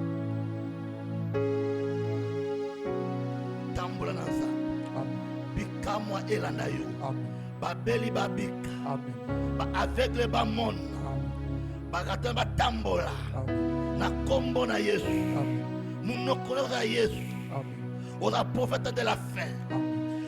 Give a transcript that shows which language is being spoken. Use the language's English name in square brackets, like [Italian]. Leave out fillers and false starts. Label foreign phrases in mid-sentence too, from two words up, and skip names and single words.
[Lingala] tambola na nzambe Amen. bikamwa elanda yo Amen. babeli babika Amen. baaveugle bamona Amen. bakata batambola Amen. na kombo na yesu Amen. munoko na kozala yesu Amen. [French] oza prophète de la fin Amen.